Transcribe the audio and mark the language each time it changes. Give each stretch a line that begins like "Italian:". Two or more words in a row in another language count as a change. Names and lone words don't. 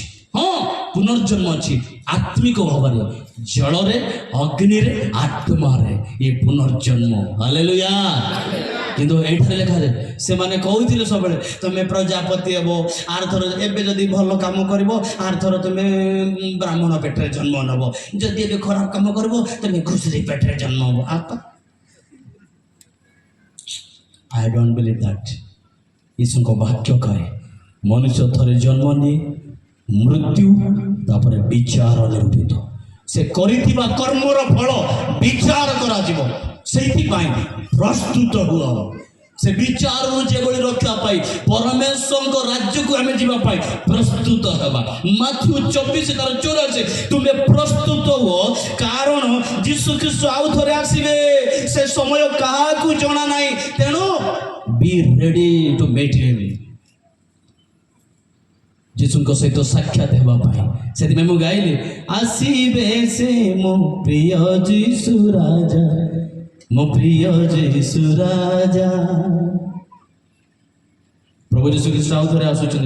Odia: ହଁ, ପୁନର୍ଜନ୍ମ ଅଛି ଆତ୍ମିକ ଭାବରେ, ଜଳରେ, ଅଗ୍ନିରେ, ଆତ୍ମାରେ ଏ ପୁନର୍ଜନ୍ମ। ହାଲେଲୁୟା। କିନ୍ତୁ ଏଇଠାରେ ଲେଖାଯାଏ ସେମାନେ କହୁଥିଲେ ସବୁବେଳେ ତମେ ପ୍ରଜାପତି ହେବ, ଆର ଥର ଏବେ ଯଦି ଭଲ କାମ କରିବ ଆର ଥର ତମେ ବ୍ରାହ୍ମଣ ପେଟରେ ଜନ୍ମ ନେବ, ଯଦି ଏବେ ଖରାପ କାମ କରିବ ତମେ ଘୁଷୁରୀ ପେଟରେ ଜନ୍ମ ହେବ।
English: I don't believe that.
Odia: ଈଶ୍ୱରଙ୍କ ବାକ୍ୟ କହେ ମନୁଷ୍ୟ ଥରେ ଜନ୍ମ ନିଏ, ମୃତ୍ୟୁ ତାପରେ ବିଚାର ନିରୂପିତ। ସେ କରିଥିବା କର୍ମର ଫଳ ବିଚାର କରାଯିବ। ସେଇଥିପାଇଁ ପ୍ରସ୍ତୁତ ହୁଅ। ସେ ବିଚାରରୁ ଯେଭଳି ରକ୍ଷା ପାଇ ପରମେଶ୍ୱରଙ୍କ ରାଜ୍ୟକୁ ଆମେ ଯିବା ପାଇଁ ପ୍ରସ୍ତୁତ ହେବା। ମାଥ୍ୟୁ 24:84 ତୁମେ ପ୍ରସ୍ତୁତ ହୁଅ, କାରଣ ଯୀଶୁ ଖ୍ରୀଷ୍ଟ ଆଉ ଥରେ ଆସିବେ। ସେ ସମୟ କାହାକୁ ଜଣା ନାହିଁ। ତେଣୁ
English: be ready to meet him।
Odia: ଯୀଶୁଙ୍କ ସହିତ ସାକ୍ଷାତ ହେବା ପାଇଁ ସେଥିପାଇଁ ମୁଁ ଗାଇଲି ଆସିବେ ସେ ମୋ ପ୍ରିୟ ଯୀଶୁ ରାଜା, ମୋ ପ୍ରିୟ ଯୀଶୁ ରାଜା। ପ୍ରଭୁ ଯୀଶୁ ଖ୍ରୀଷ୍ଟ ଆଉ ଥରେ ଆସୁଛନ୍ତି।